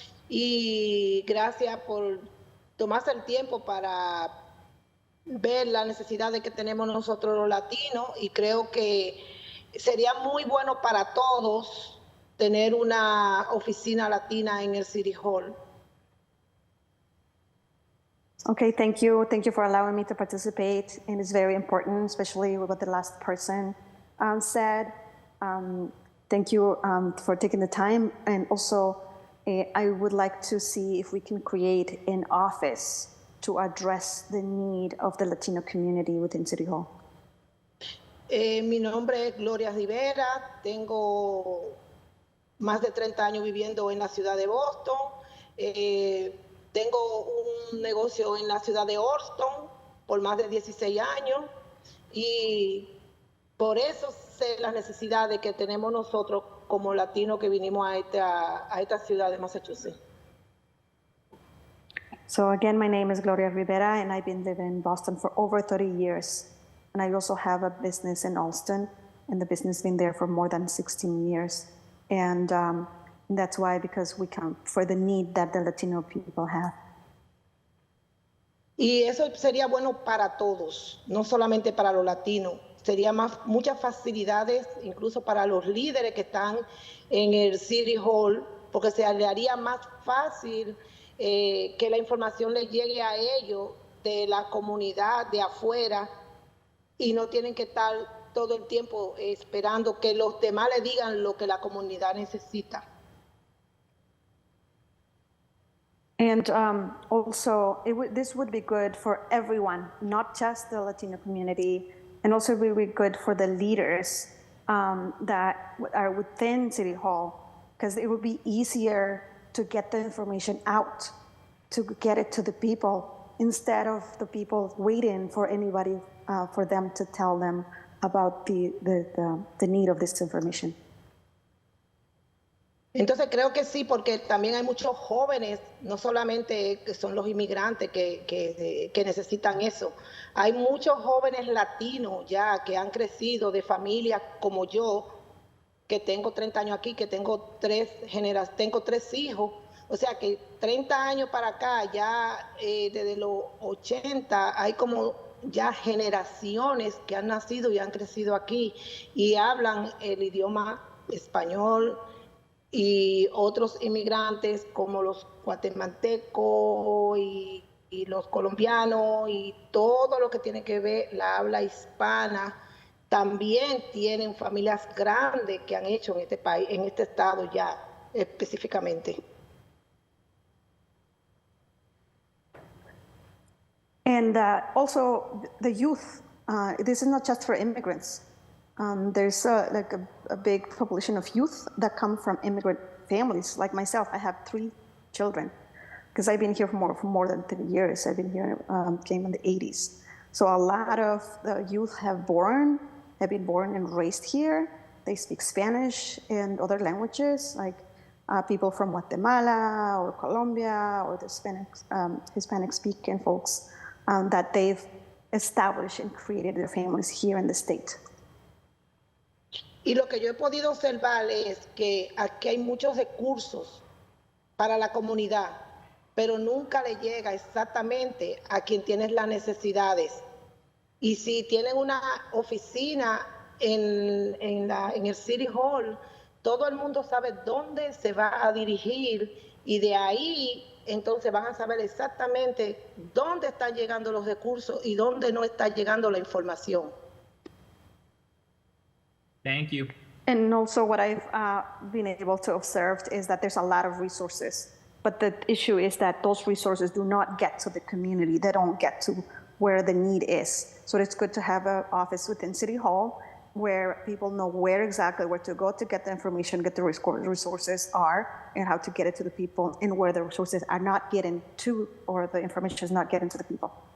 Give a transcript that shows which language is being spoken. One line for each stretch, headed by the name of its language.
Spanish: Y gracias por tomarse el tiempo para ver la necesidad que tenemos nosotros los latinos, y creo que sería muy bueno para todos tener una oficina latina en el City Hall.
English: Okay, thank you. Thank you for allowing me to participate, and it's very important, especially with what the last person said. thank you for taking the time. And also, I would like to see if we can create an office to address the need of the Latino community within City Hall.
Spanish: Mi nombre es Gloria Rivera, tengo más de 30 años viviendo en la ciudad de Boston, tengo un negocio en la ciudad de Austin por más de 16 años y por eso sé las necesidades que tenemos nosotros como latinos que vinimos a esta ciudad de Massachusetts.
English: So again, my name is Gloria Rivera, and I've been living in Boston for over 30 years. And I also have a business in Alston, and the business has been there for more than 16 years. And that's why, because we come for the need that the Latino people have.
Spanish: Y eso sería bueno para todos, no solamente para los latinos. Sería muchas facilidades, incluso para los líderes que están en el City Hall, porque se le haría más fácil que la información les llegue a ellos de la comunidad de afuera y no tienen que estar todo el tiempo esperando que los demás le digan lo que la comunidad necesita.
English: And also, this would be good for everyone, not just the Latino community, and also it would be good for the leaders that are within City Hall, because it would be easier to get the information out, to get it to the people, instead of the people waiting for anybody for them to tell them about the need of this information.
Spanish: Entonces creo que sí, porque también hay muchos jóvenes, no solamente que son los inmigrantes que necesitan eso. Hay muchos jóvenes latinos ya que han crecido de familias como yo, que tengo 30 años aquí, que tengo tres hijos. O sea que 30 años para acá, ya desde los 80, hay como ya generaciones que han nacido y han crecido aquí y hablan el idioma español y otros inmigrantes como los guatemaltecos y los colombianos y todo lo que tiene que ver la habla hispana. También tienen familias grandes que han hecho en este país, en este estado ya específicamente.
English: And also the youth, this is not just for immigrants. There's like a big population of youth that come from immigrant families. Like myself, I have 3 children because I've been here for more than 30 years. I've been here, came in the 80s. So a lot of the youth have been born and raised here. They speak Spanish and other languages, like people from Guatemala or Colombia or the Hispanic-speaking folks that they've established and created their families here in the state.
Spanish: Y lo que yo he podido observar es que aquí hay muchos recursos para la comunidad, pero nunca le llega exactamente a quien tiene las necesidades. Y si tienen una oficina en el City Hall, todo el mundo sabe dónde se va a dirigir y de ahí entonces van a saber exactamente dónde están llegando los recursos y dónde no está llegando la información.
English: Thank you. And also what I've been able to observe is that there's a lot of resources, but the issue is that those resources do not get to the community. They don't get to where the need is. So it's good to have an office within City Hall where people know where to go to get the information, get the resources are, and how to get it to the people, and where the resources are not getting to, or the information is not getting to the people.